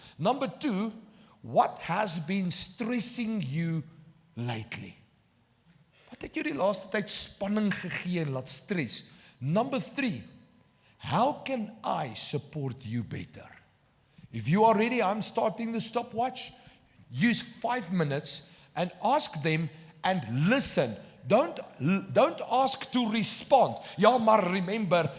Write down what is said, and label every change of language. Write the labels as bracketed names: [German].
[English] Number 2, what has been stressing you lately? [Afrikaans] Wat het jou die laaste tyd spanning gegee en laat stres? [English] Number 3, how can I support you better? If you are ready, I'm starting the stopwatch. Use 5 minutes and ask them and listen. Don't ask to respond. [Afrikaans] Ja, maar [English] remember.